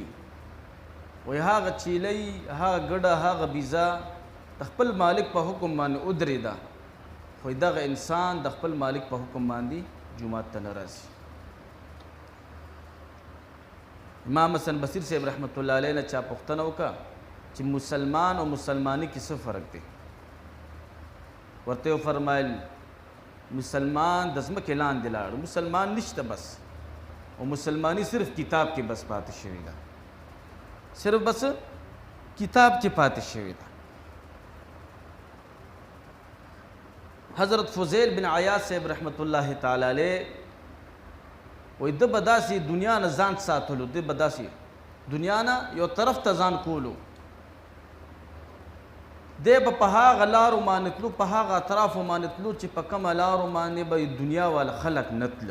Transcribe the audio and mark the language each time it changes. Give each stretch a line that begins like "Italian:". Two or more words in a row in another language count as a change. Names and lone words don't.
Pashto: وایي هغه چیلۍ، هغه ګډه، هغه بیزه د خپل مالک په حکم باندې ودرېده، خو دغه انسان د خپل مالک په حکم باندې جومات ته نه راځي. امام حسن بصری صاحب
Arabic: رحمۃ اللہ علیہ
Pashto: نے چا پوښتنه وکړه چې مسلمان او مسلمانی کې څه فرق دی؟ ورته فرمایل مسلمان د ځمکې لاندې لاړ، مسلمان نشته بس، او مسلمانی صرف کتاب کې بس پاتې شوې ده، صرف بس کتاب کې پاتې شوې ده. حضرت فضیل بن عیاض صاحب
Arabic: رحمۃ اللہ تعالی علیہ
Pashto: وی د به داسې دنیا نه ځان ساتلو، د به داسې دنیا نه یو طرف ته ځان کولو، دی به په هغه لارو باندې تلو، په هغه اطرافو باندې تلو چې په کومه لارو باندې به دنیا والا خلک نه تله.